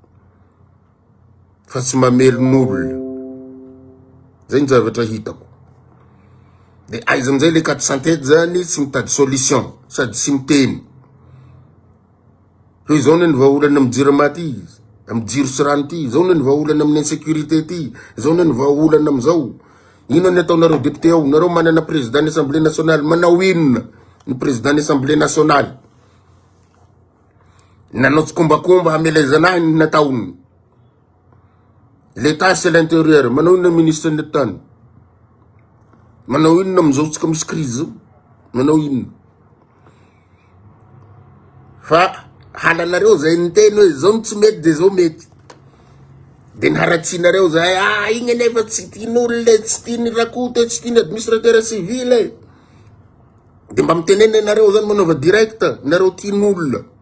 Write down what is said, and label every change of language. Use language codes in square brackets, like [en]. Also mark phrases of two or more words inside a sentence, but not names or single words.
[mg] fa tsy mamelon'olona zay ny zavatra hitako de aiza amizay le 400 zany tsy mitady solution sady tsy miteny hoe zao ny vahaolana amin'ny jiramaty izy amin'ny jiro sy rano ty zao ny vahaolana amin'ny insécurité ty zao ny vahaolana amizao ino ny ataonareo député ao nareo manana [fr] président l'Assemblée nationale [mg] manao inona ny [fr] président l'Assemblée nationale [mg] nanao tsy kombakomba hamelezana ny nataony [fr] l'état c'est l'intérieur [mg] manao inona ministre ny tany manao inona amizao tsika misy crise manao inona fa halanareo zay niteny hoe zao tsy mety de zao mety de naharatsinareo zay igny anefa tsy tian'olona tsy tiany rakoto tsy tiany [fr] administrateur civil [mg] de mba mitenena nareo zany manaova direct nareo tian'olona